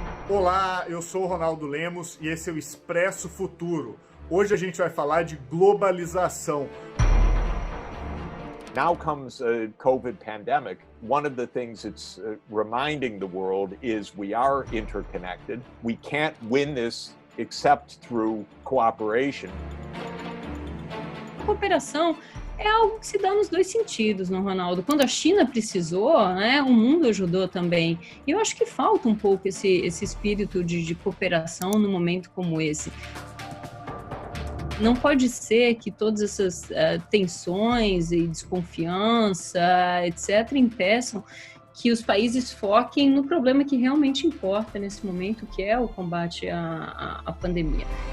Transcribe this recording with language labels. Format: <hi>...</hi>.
<pt>Olá, eu sou o Ronaldo Lemos e esse é o Expresso Futuro. Hoje a gente vai falar de globalização.</pt> <en>Now comes a COVID pandemic. One of the things it's reminding the world is we are interconnected. We can't win this except through cooperation.</en> <pt>A cooperação é algo que se dá nos dois sentidos, não, Ronaldo? Quando a China precisou, né, o mundo ajudou também. E eu acho que falta um pouco esse espírito de cooperação num momento como esse. Não pode ser que todas essas tensões e desconfiança, etc., impeçam que os países foquem no problema que realmente importa nesse momento, que é o combate à pandemia.</pt>